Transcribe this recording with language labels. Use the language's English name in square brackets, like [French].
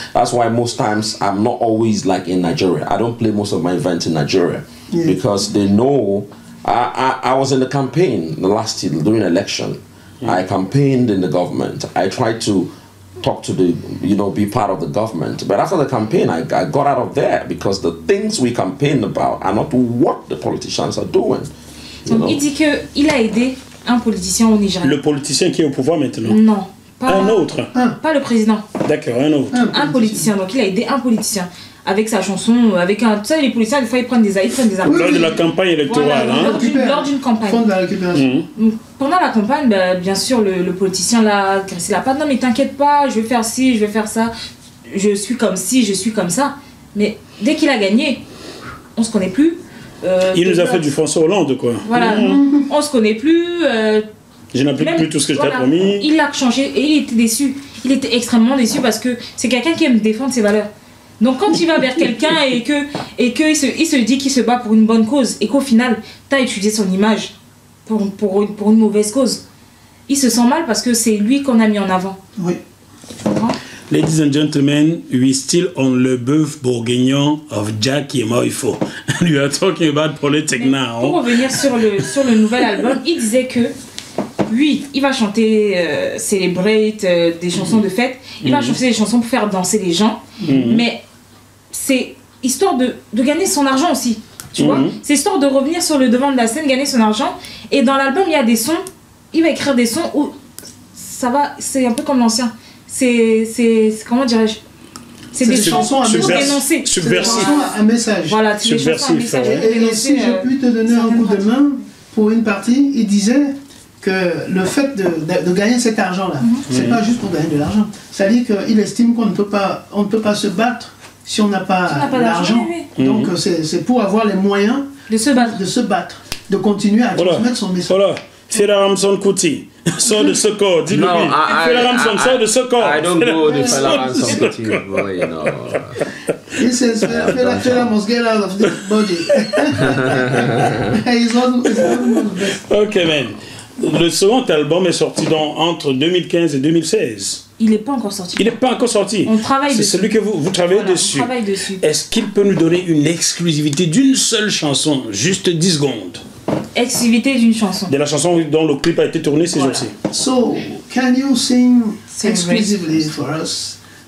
[English] That's why most times I'm not always like in Nigeria. I don't play most of my events in Nigeria because they know I was in the campaign last year during election. I campaigned in the government. I tried to talk to the, be part of the government. But after the campaign, I got out of there because the things we campaigned about are not what the politicians are doing. [French] Donc il dit qu'il a aidé un politicien au Nigeria. Le politicien qui est au pouvoir maintenant? Non. Pas, un autre? Pas le président. D'accord, un autre. Un politicien. Donc il a aidé un politicien. Avec sa chanson, avec un... Tu sais, les politiciens, des fois, ils prennent des appels. Lors de la campagne électorale. Voilà, lors d'une campagne. Fond de la récupération. Pendant la campagne, bien sûr, le politicien l'a graissé la patte. Non, mais t'inquiète pas, je vais faire ci, je vais faire ça. Je suis comme ci, je suis comme ça. Mais dès qu'il a gagné, on se connaît plus. Il nous a fait du François Hollande, quoi. Voilà, on se connaît plus. Je n'applique plus tout ce que je t'ai promis. Il a changé et il était déçu. Il était extrêmement déçu parce que c'est quelqu'un qui aime défendre ses valeurs. Donc quand il va vers quelqu'un et qu'il se dit qu'il se bat pour une bonne cause et qu'au final, tu as utilisé son image pour une mauvaise cause, il se sent mal parce que c'est lui qu'on a mis en avant. Oui. Tu comprends? [English] Ladies and gentlemen, we still on le BØUF-BOURGUIGNON of Jacky Moiffo. We are talking about politics now. [French] Pour revenir sur le nouvel album, il disait que lui, il va chanter Celebrate, des chansons de fête. Il va chanter des chansons pour faire danser les gens. Mais c'est histoire de gagner son argent aussi. Tu vois? C'est histoire de revenir sur le devant de la scène, gagner son argent. Et dans l'album, il y a des sons. Il va écrire des sons où ça va. C'est un peu comme l'ancien. C'est comment dirais-je? C'est des chansons à dénoncer. Subversif. Un message. Voilà, c'est des chansons à message. Et si je puis te donner un coup de main pour une partie, il disait que le fait de gagner cet argent-là, c'est pas juste pour gagner de l'argent. C'est-à-dire qu'il estime qu'on ne peut pas se battre si on n'a pas l'argent. Donc c'est pour avoir les moyens de se battre, de continuer à transmettre son message. Voilà. Fais la Ramson Kuti, sort de ce corps, dis-le lui. Fais la Ramson, sort de ce corps. [English] I don't go the fais la Ramson Kuti, boy, you know. He says, Fela must get out of this body. He's not best. Ok, man. [French] Le second album est sorti entre 2015 et 2016. Il n'est pas encore sorti. Il n'est pas encore sorti. On travaille dessus. C'est celui que vous travaillez dessus. On travaille dessus. Est-ce qu'il peut nous donner une exclusivité d'une seule chanson, juste 10 secondes? Exclusivité d'une chanson. De la chanson dont le clip a été tourné ces jours-ci. [English] So, can you sing exclusively for us?